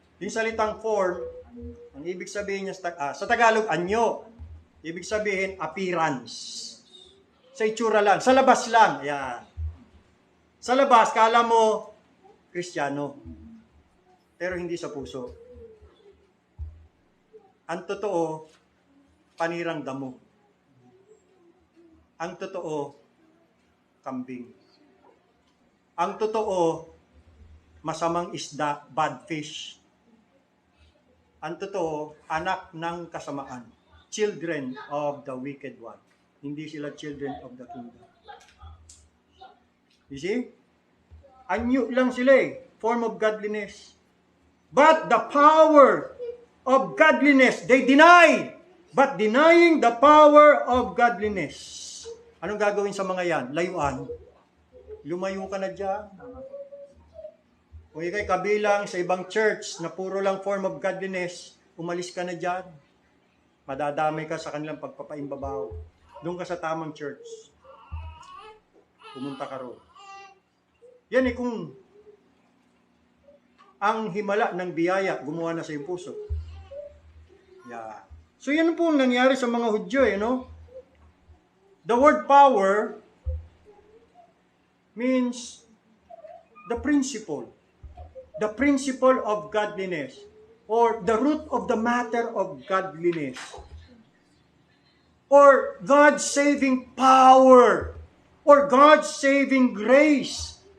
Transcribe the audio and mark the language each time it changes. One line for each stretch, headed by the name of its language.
Filipino: Yung salitang form, ang ibig sabihin niya sa Tagalog, anyo. Ibig sabihin, appearance. Sa itsura lang. Sa labas lang. Ayan. Sa labas, kala mo, Kristiyano. Pero hindi sa puso. Ang totoo, panirang damo. Ang totoo, kambing. Ang totoo, masamang isda,
English: bad fish.
Filipino: Ang totoo, anak ng kasamaan.
English: Children of the wicked one.
Filipino: Hindi sila
English: children of the kingdom. You see?
Filipino: Anyo lang sila
English: form of godliness. But the power of godliness, they deny. But denying the power of godliness.
Filipino: Anong gagawin sa mga yan? Layuan. Lumayo ka na dyan. Kung ikay kabilang sa ibang church na puro lang
English: form of godliness,
Filipino: umalis ka na dyan. Madadamay ka sa kanilang pagpapaimbabaw. Doon ka sa tamang church. Pumunta ka roon. Yan kung ang himala ng biyaya gumawa na sa iyong puso. Yeah. So yan po ang nangyari sa mga Hudyo, no?
English: The word power means the principle of godliness, or the root of the matter of godliness, or God's saving power, or God's saving grace.